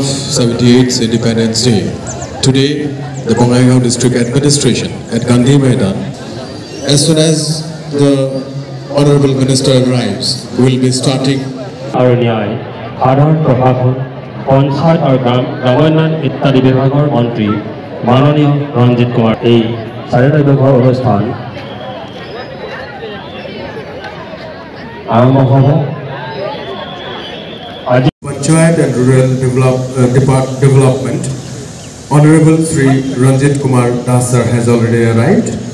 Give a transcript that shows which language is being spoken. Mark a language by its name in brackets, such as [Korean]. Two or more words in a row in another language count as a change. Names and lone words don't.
[English] 78th Independence Day, today the Bongaigaon District Administration at Gandhi Maidan, as soon as the Honorable Minister arrives, will be starting [Assamese] সাধাৰণ প্ৰশাসন পঞ্চায়ত আৰু গ্ৰামোন্নয়ন ইত্যাদি বিভাগৰ মন্ত্ৰী মাননীয় ৰঞ্জিত কুমাৰ এই চাৰিদিবসীয় অনুষ্ঠান আৰম্ভ হ'ব। [English] Panchayat and Rural Development, Honorable Sri Ranjit Kumar Das sir has already arrived.